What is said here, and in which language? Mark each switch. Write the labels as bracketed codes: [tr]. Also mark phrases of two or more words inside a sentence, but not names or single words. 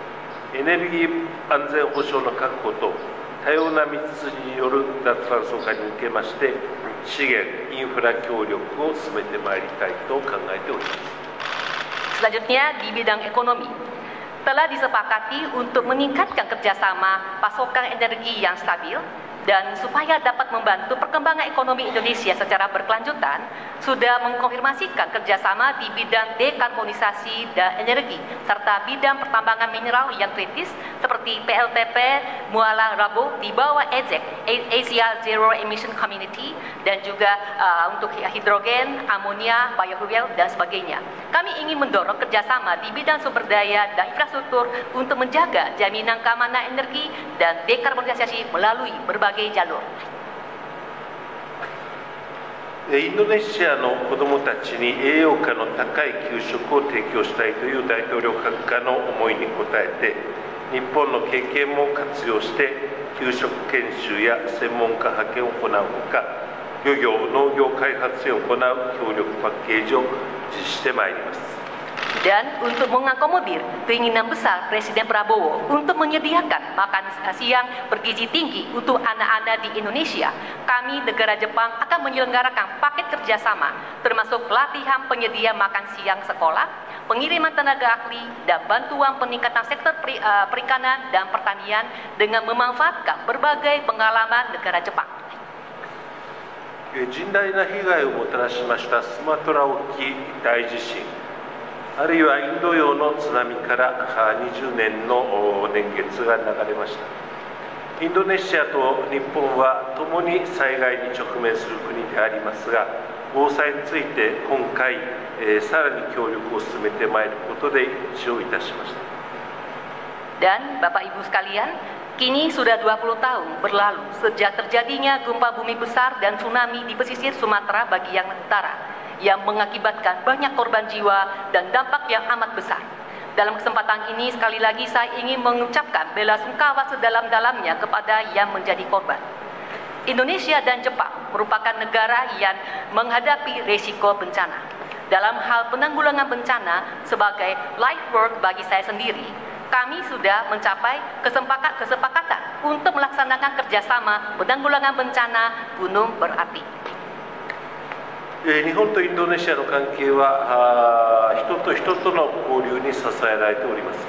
[ja] エネルギー安全保障の確保と多様な道筋による脱炭素化に向けまして資源・インフラ協力を進めてまいりたいと考えております。 [id] Selanjutnya di bidang ekonomi, telah disepakati untuk meningkatkan kerjasama pasokan energi yang stabil dan supaya dapat membantu perkembangan ekonomi Indonesia secara berkelanjutan, sudah mengkonfirmasikan kerjasama di bidang dekarbonisasi dan energi, serta bidang pertambangan mineral yang kritis seperti PLTP Muara Rabu di bawah AZEC, Asia Zero Emission Community, dan juga untuk hidrogen, amonia, biofuel, dan sebagainya. Kami ingin mendorong kerjasama di bidang sumber daya dan infrastruktur untuk menjaga jaminan keamanan energi dan dekarbonisasi melalui berbagai jalur. [ja] インドネシアの子どもたちに栄養価の高い給食を提供したいという大統領閣下の思いに応えて、日本の経験も活用して給食研修や専門家派遣を行うほか、漁業・農業開発へ行う協力パッケージを実施してまいります。 [id] Dan untuk mengakomodir keinginan besar Presiden Prabowo untuk menyediakan makan siang bergizi tinggi untuk anak-anak di Indonesia, kami negara Jepang akan menyelenggarakan paket kerjasama termasuk pelatihan penyedia makan siang sekolah, pengiriman tenaga ahli, dan bantuan peningkatan sektor perikanan dan pertanian dengan memanfaatkan berbagai pengalaman negara Jepang. [ja] 甚大な被害をもたらしましたスマトラ沖大地震、あるいはインド洋の津波から20年の年月が流れました。インドネシアと日本は共に災害に直面する国でありますが、防災について今回、さらに協力を進めてまいることで一致をいたしました。 [id] Dan Bapak Ibu sekalian, kini sudah 20 tahun berlalu sejak terjadinya gempa bumi besar dan tsunami di pesisir Sumatera bagian utara yang mengakibatkan banyak korban jiwa dan dampak yang amat besar. Dalam kesempatan ini sekali lagi saya ingin mengucapkan bela sungkawa sedalam-dalamnya kepada yang menjadi korban. Indonesia dan Jepang merupakan negara yang menghadapi risiko bencana. Dalam hal penanggulangan bencana sebagai [en] life work [id] bagi saya sendiri, kami sudah mencapai kesepakatan untuk melaksanakan kerjasama penanggulangan bencana gunung berapi. [ja] 日本とインドネシアの関係は人と人との交流に支えられております。